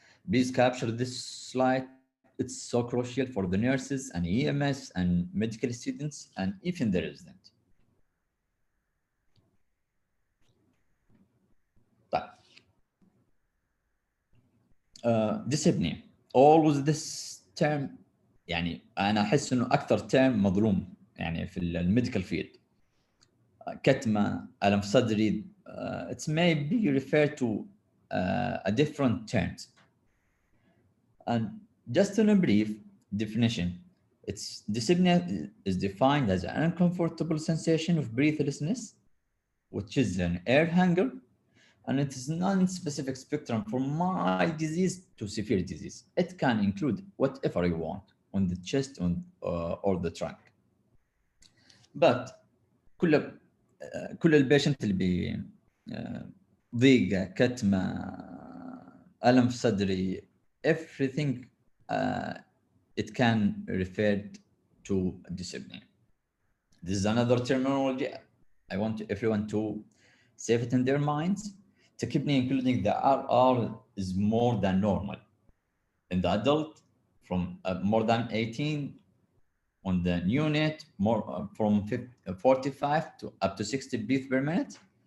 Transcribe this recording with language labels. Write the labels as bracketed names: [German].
[English] Please capture this slide. It's so crucial for the nurses and EMS and medical students and even the resident. Dyspnea. Always this term [Arabic] يعني انا احس انه اكثر تيرم مظلوم يعني في الميديكال فيلد. كتمه، الم صدري، [English] it may be referred to a different terms. And just in a brief definition, it's dyspnea is defined as an uncomfortable sensation of breathlessness, which is an air hunger, and it is non-specific spectrum from mild disease to severe disease. It can include whatever you want on the chest or the trunk. [Arabic] But كل البيشنت اللي ضيقة، كتمة، ألم في صدري، [English] everything it can refer to dyspnea. This is another terminology I want everyone to save it in their minds. Tachypnea, including the RR, is more than normal. In the adult, from more than 18, on the neonate, more from 45 to up to 60 breaths per minute.